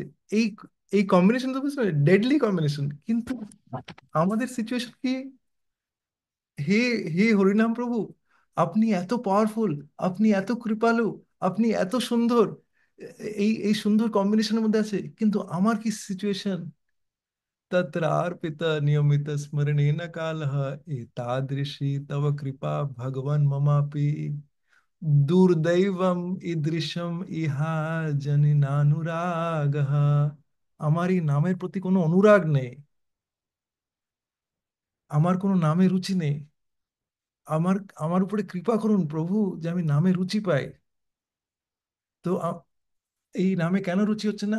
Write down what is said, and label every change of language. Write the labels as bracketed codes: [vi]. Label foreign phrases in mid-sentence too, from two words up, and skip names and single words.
[bn] এই এই কম্বিনেশন তো বুঝতে [en] deadly combination, [bn] কিন্তু আমাদের সিচুয়েশন কি? হে হে হরিনাম প্রভু, আপনি এত পাওয়ারফুল, আপনি এত কৃপালু, আপনি এত সুন্দর, এই এই সুন্দর কম্বিনেশনের মধ্যে আছে, কিন্তু আমার কি সিচুয়েশন? [sa] तत्रार्पित नियमित स्मरणेन कालः एतादृशी तव कृपा भगवन् ममापि दुर्दैवम् ईदृशम् ইহা জনিনানুরাগः। [bn] আমার এই নামের প্রতি কোনো অনুরাগ নেই, আমার কোনো নামে রুচি নেই। আমার আমার উপরে কৃপা করুন প্রভু, যে আমি নামে রুচি পাই। তো এই নামে কেন রুচি হচ্ছে না?